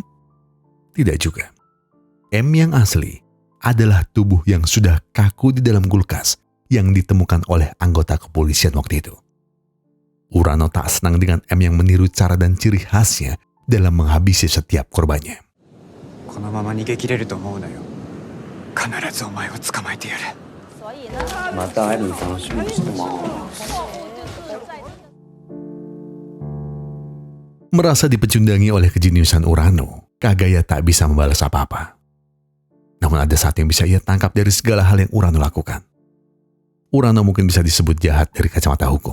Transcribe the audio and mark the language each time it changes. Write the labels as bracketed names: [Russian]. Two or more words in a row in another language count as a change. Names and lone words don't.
[Indonesian] Tidak juga. M yang asli adalah tubuh yang sudah kaku di dalam kulkas yang ditemukan oleh anggota kepolisian waktu itu. Urano tak senang dengan M yang meniru cara dan ciri khasnya dalam menghabisi setiap korbannya. [Japanese] このまま逃げ切れると思うなよ。必ずお前を捕まえてやる。また会えるの楽しみにしてます。 [Indonesian] Merasa dipecundangi oleh kejeniusan Urano, Kagaya tak bisa membalas apa-apa. Namun ada saat yang bisa ia tangkap dari segala hal yang Urano lakukan. Urano mungkin bisa disebut jahat dari kacamata hukum.